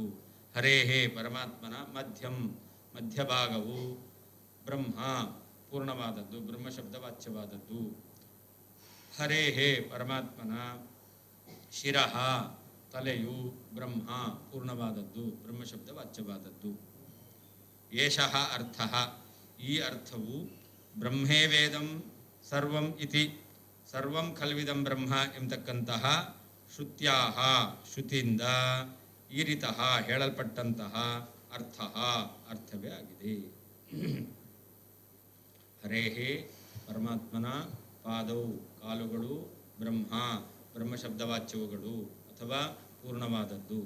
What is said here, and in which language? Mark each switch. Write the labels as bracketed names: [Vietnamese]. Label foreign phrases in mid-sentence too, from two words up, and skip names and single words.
[Kannada] ಹರೇಹೇ ಪರಮಾತ್ಮನ ಮಧ್ಯಭಾಗವು ಬ್ರಹ್ಮ ಪೂರ್ಣವಾದದ್ದು, ಬ್ರಹ್ಮಶಬ್ದ ವಾಚ್ಯವಾದದ್ದು. ಹರೇಹೇ ಪರಮಾತ್ಮನ ಶಿರಃ ತಲೆಯು ಬ್ರಹ್ಮ ಪೂರ್ಣವಾದದ್ದು, ಬ್ರಹ್ಮಶಬ್ದ ವಾಚ್ಯವಾದದ್ದು. [Sanskrit] ಏಷಃ ಅರ್ಥಃ [Kannada] ಈ ಅರ್ಥವು [Sanskrit] ಬ್ರಹ್ಮೇ ವೇದಂ ಸರ್ವಂ ಇತಿ ಸರ್ವಂ ಖಲ್ವಿದಂ ಬ್ರಹ್ಮ ಎಂಬತಕ್ಕಂತಹ ಶ್ರುತ್ಯಾಹ ಶ್ರುತಿಯಿಂದ ಈರಿತಃ [Kannada] ಹೇಳಲ್ಪಟ್ಟಂತಹ ಅರ್ಥವೇ ಆಗಿದೆ. ಹರೇಹೇ ಪರಮಾತ್ಮನ ಪಾದವು ಕಾಲುಗಳು ಬ್ರಹ್ಮ ಬ್ರಹ್ಮಶಬ್ದವಾಚ್ಯವುಗಳು ಅಥವಾ ಪೂರ್ಣವಾದದ್ದು.